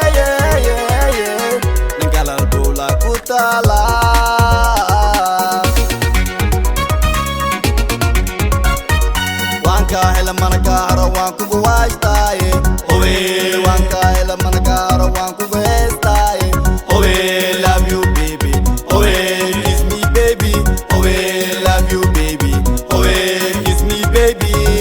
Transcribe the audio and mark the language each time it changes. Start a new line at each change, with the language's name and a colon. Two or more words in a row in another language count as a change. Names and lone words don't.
Somali: ninkala halbowla ku taala waan ka hela mana kaaro waan kugu haystaaye owe waan ka hela mana kaaro waan kugu heestaaye owe
English: love you baby
Somali: owe
English: kiss me baby
Somali: owe
English: love you baby
Somali: owe
English: kiss me baby